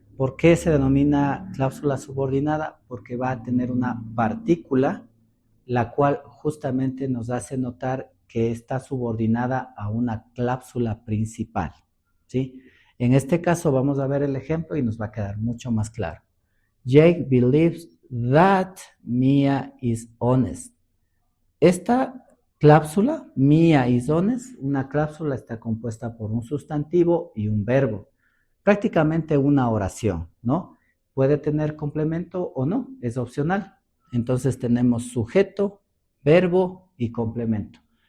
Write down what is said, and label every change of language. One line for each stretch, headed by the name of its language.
Spanish: ¿Por qué se denomina cláusula subordinada? Porque va a tener una partícula, la cual justamente nos hace notar que está subordinada a una cláusula principal, ¿sí? En este caso vamos a ver el ejemplo y nos va a quedar mucho más claro.
English: Jake believes that Mia is honest.
Spanish: Esta cláusula,
English: Mia is honest,
Spanish: una cláusula está compuesta por un sustantivo y un verbo. Prácticamente una oración, ¿no? Puede tener complemento o no, es opcional. Entonces tenemos sujeto, verbo y complemento.